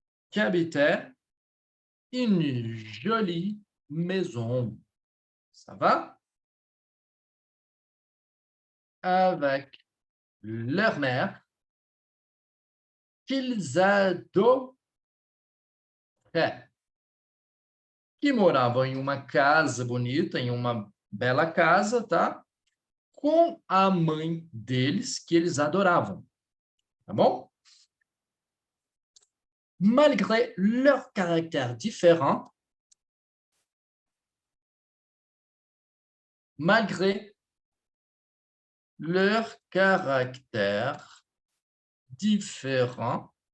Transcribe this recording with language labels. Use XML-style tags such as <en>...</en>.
<fr>Que habitait une jolie maison. Ça va? Avec leur mère, qu'ils adoraient.</fr> <pt>Que moravam em uma casa bonita, em uma bela casa, tá? Com a mãe deles, que eles adoravam. Tá bom?</pt> <fr>Malgré leur caractère différent, malgré leur caractère différent.</fr>